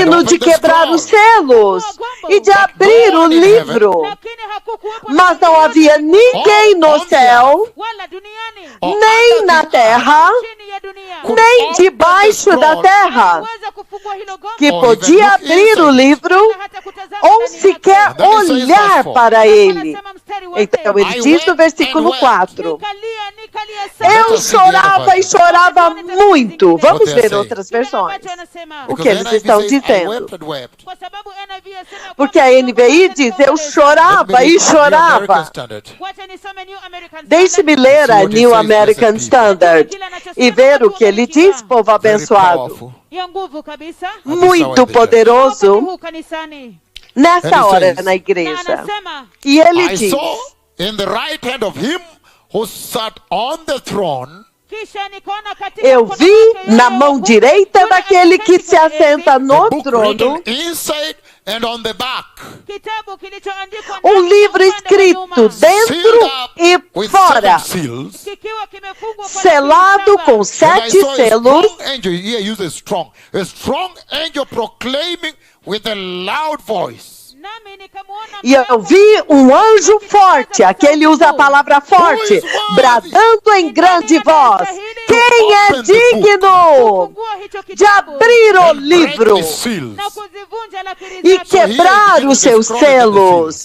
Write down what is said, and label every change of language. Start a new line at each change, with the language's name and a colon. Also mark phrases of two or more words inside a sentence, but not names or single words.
Portuguese: digno de quebrar os selos e de abrir o livro?
Swahili: Lakini hakukuwepo
Portuguese: Mas não
Swahili: yoyote
Portuguese: havia ninguém no céu,
Swahili: wala duniani
English: Or
Portuguese: nem
English: under
Swahili: na
English: the
Portuguese: terra,
Swahili: chini ya dunia
English: Could
Portuguese: nem
English: open
Portuguese: debaixo
English: the
Portuguese: da
English: scroll
Portuguese: terra,
Swahili: weza kufungua hilo gombo
Portuguese: que
English: Or
Portuguese: podia
English: even look
Portuguese: abrir o
English: inside.
Portuguese: livro
Swahili: na hata kutazama
Portuguese: ou
Swahili: ndani
Portuguese: sequer
Swahili: yake.
English: And then he says,
Portuguese: olhar
English: therefore,
Portuguese: para ele.
Swahili: Anasema mstari wa
Portuguese: Então
Swahili: nne,
Portuguese: ele diz no versículo 4:
Swahili: nikalia sana.
Portuguese: eu
English: Let us read the other
Portuguese: chorava e
English: version.
Portuguese: chorava muito. Vamos
English: What they are
Portuguese: ver
English: saying.
Portuguese: outras
Swahili: Kile
Portuguese: versões.
Swahili: ambacho anasema,
Portuguese: O que
English: Because
Portuguese: eles
English: NIV
Portuguese: estão
English: says, "I
Portuguese: dizendo.
English: wept and wept."
Swahili: kwa sababu NIV yasema
Portuguese: Porque a
Swahili: kwamba
Portuguese: NVI diz: eu
English: Let me
Portuguese: chorava
English: read
Portuguese: e
English: the New American chorava. Standard. Wacha nisome New American
Portuguese: Deixe-me Standard. ler a
English: See what he
Portuguese: New
English: says,
Portuguese: American
English: blessed
Portuguese: Standard e ver o que ele diz, povo
English: Very
Portuguese: abençoado.
English: powerful.
Swahili: Ya nguvu kabisa.
Portuguese: Muito poderoso
Swahili: Huu kanisani.
English: And
Portuguese: nessa
English: he
Portuguese: hora
English: says,
Swahili: na Na
Portuguese: igreja.
Swahili: anasema
Portuguese: E ele
English: I
Portuguese: diz:
English: saw in the right hand of him who sat on the throne
Swahili: kisha nikaona katika
Portuguese: eu
Swahili: mkono
Portuguese: vi
Swahili: wake yule na wa
Portuguese: mão
Swahili: kuume,
Portuguese: direita
Swahili: yule
Portuguese: daquele que
Swahili: aliyeketi
Portuguese: se
Swahili: kwenye enzi,
Portuguese: assenta
English: a
Portuguese: no
English: book
Portuguese: trono
English: written inside and on the back,
Swahili: kitabu kilichoandikwa
Portuguese: um
Swahili: ndani na
Portuguese: livro
Swahili: upande wa
Portuguese: escrito
Swahili: nyuma,
Portuguese: dentro
English: sealed up
Portuguese: e
English: with
Portuguese: fora,
English: 7 seals.
Swahili: kikiwa kimefungwa kwa
Portuguese: selado
Swahili: lakiri
Portuguese: com
Swahili: saba.
English: And I
Portuguese: 7
English: saw a
Portuguese: selos.
English: strong angel, here uses strong, a strong angel proclaiming with a loud voice.
Swahili: Nami
Portuguese: E eu vi um anjo forte, aqui ele usa a palavra forte, bradando em grande voz: quem é digno de abrir o livro e quebrar os seus selos?